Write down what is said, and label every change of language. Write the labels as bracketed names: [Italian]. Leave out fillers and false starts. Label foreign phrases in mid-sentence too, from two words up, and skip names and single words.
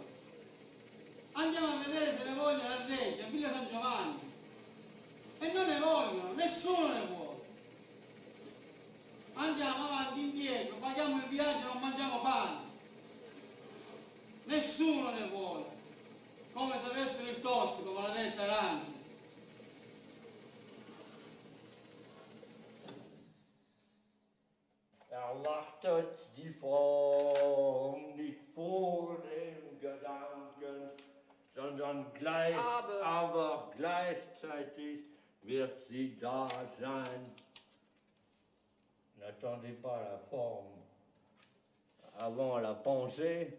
[Italian] Andiamo a vedere se ne vogliono a Reggio, a Villa San Giovanni. E non ne vogliono, nessuno ne vuole. Andiamo avanti, indietro, paghiamo il viaggio e non mangiamo pane. Nessuno ne vuole. Come se avessero il tossico, maledetta arancia. [German] Erwartet die Form nicht vor dem Gedanken, sondern aber gleichzeitig wird sie da sein. [French] N'attendez pas la forme avant la pensée.